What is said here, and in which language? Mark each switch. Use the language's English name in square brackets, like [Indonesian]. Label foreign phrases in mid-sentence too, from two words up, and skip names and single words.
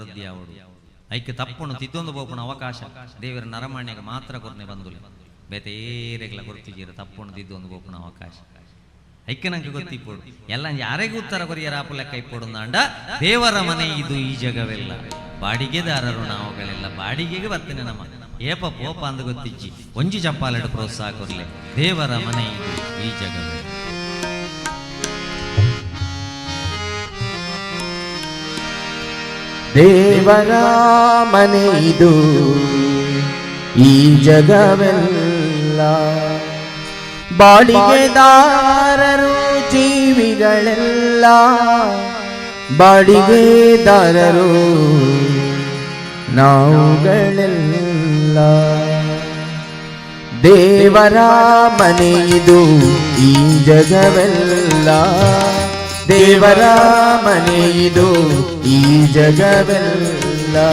[Tulu] ವೃದ್ಧಿಯಾವಡು ಐಕ್ಯ ತಪ್ಪುಣು ತಿದ್ದೊಂದು ಬೋಪುಣ ಅವಕಾಶ ದೇವರ ನರಮಾಣ್ಯಗೆ ಮಾತ್ರ ಕೊರ್ನೆ ಬಂದುಲೆ ಬೇತೇರೆಗಳ ಗೊತ್ತಿದ್ದೀರ ತಪ್ಪುಣು ತಿದ್ದೊಂದು ಬೋಪುಣ ಅವಕಾಶ ಐಕ್ಯನಂಗೆ ಗೊತ್ತಿಪ್ಪೋಡು ಎಲ್ಲ ಯಾರಿಗೂ ಉತ್ತರ ಕೊರಿಯರ ಆಪು ಲೆಕ್ಕ ಇಪ್ಪೋಡು ಅಂಡ [Kannada] ದೇವರ ಮನೆ ಇದು ಈ ಜಗವೆಲ್ಲ ಬಾಡಿಗೆದಾರರು ನಾವುಗಳೆಲ್ಲ ಬಾಡಿಗೆಗೆ ಬರ್ತೇನೆ [Tulu] ನಮ್ಮ ಏಪ ಪೋಪ ಅಂದು ಗೊತ್ತಿಜ್ಜಿ ಒಂಜಿ ಚಪ್ಪಾಲೆಡು ಪ್ರೋತ್ಸಾಹ ಕೊರ್ಲೆ [Kannada] ದೇವರ ಮನೆ ಇದು ಈ ಜಗವೇ. ದೇವರ ಮನೆ ಇದು ಈ ಜಗವೆಲ್ಲ ಬಾಡಿಗೆದಾರರು ಜೀವಿಗಳೆಲ್ಲ ಬಾಡಿಗೆದಾರರು ನಾವುಗಳೆಲ್ಲ ದೇವರ ಮನೆ ಇದು ಈ ಜಗವೆಲ್ಲ ದೇವರ ಮನೆ ಇದು ಈ ಜಗವೆಲ್ಲ